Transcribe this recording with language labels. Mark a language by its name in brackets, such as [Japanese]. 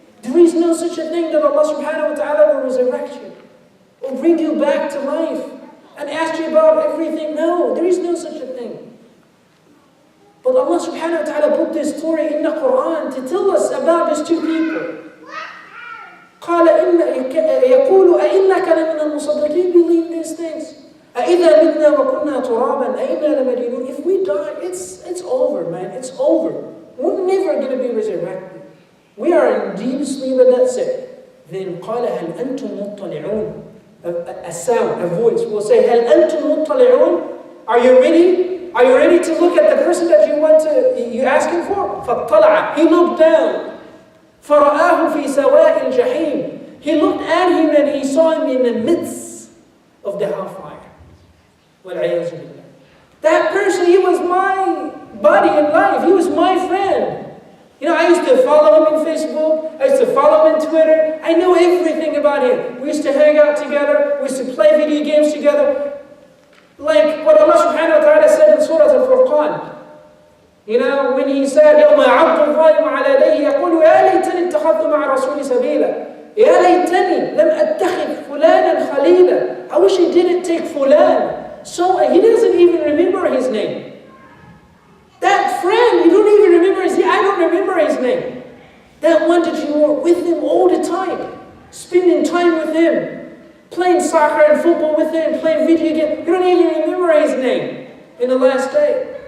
[English] There is no such a thing that Allah subhanahu wa ta'ala will resurrect you, will bring you back to life and ask you about everything. No, there is no such a thing. But Allah subhanahu wa ta'ala put this story in the Quran to tell us about these two people. [Arabic] قال يقول أئنك لمن المصدقين. [English] Believe these things. [Arabic] أئذا متنا وكنا ترابا أئنا لمدينون. [English] If we die, it's over, man. It's over. We're never going to be resurrected. We are in deep sleep and that's it. Then [Arabic] قال هل أنتم مطلعون. [English] A sound, a voice will say, [Arabic] هل أنتم مطلعون. [English] Are you ready? Are you ready to look at the person that you're asking for? [Arabic] فاطلع. [English] He looked down. [Arabic] فَرَآهُ فِي سَوَاءِ الْجَحِيمِ. [English] He looked at him and he saw him in the midst of the hellfire. [Arabic] وَالْعِيَاذُ بِاللَّهِ. [English] That person, he was my buddy in life. He was my friend. You know, I used to follow him on Facebook. I used to follow him on Twitter. I know everything about him. We used to hang out together. We used to play video games together. Like what Allah subhanahu wa ta'ala said in Surah Al-Furqan. You know, when he said, [Arabic] يَوْمَ عَبْدُ الظَّالِمُ عَلَى يَدَيْهِ يَقُولُ يَا لَيْتَنِي اتَّخَذْتُ مَعَ رَسُولِ سَبِيلًا. يَا لَيْتَنِي لَمْ أَتَّخِذْ فُلَانًا خَلِيلًا. [English] I wish he didn't take fulan. So he doesn't even remember his name. That friend, you don't even remember his name. I don't remember his name. That one that you were with him all the time, spending time with him, playing soccer and football with him, playing video games. You don't even remember his name in the last day.